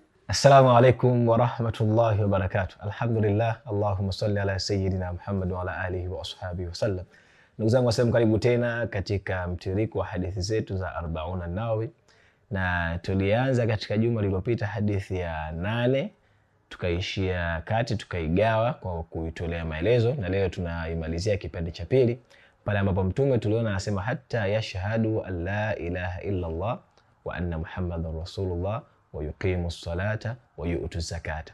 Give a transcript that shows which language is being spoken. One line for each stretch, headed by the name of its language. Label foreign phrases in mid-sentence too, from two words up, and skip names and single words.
Arabic: السلام عليكم ورحمة الله وبركاته. الحمد لله، اللهم صل على سيدنا محمد وعلى آله وأصحابه وسلم.
Swahili: Ndugu zangu Waislamu, karibu tena katika mtiririko wa hadithi zetu za Arbauna Nawawi, na tulianza katika juma lililopita hadithi ya 8, tukaishia kati, tukaigawa kwa kuitolea maelezo, na leo tunaimalizia kipande cha pili pale ambapo mtume tuliona anasema
Arabic: حتى يشهد أن لا إله إلا الله وأن محمدا رسول الله ويقيم الصلاة ويؤتي الزكاة.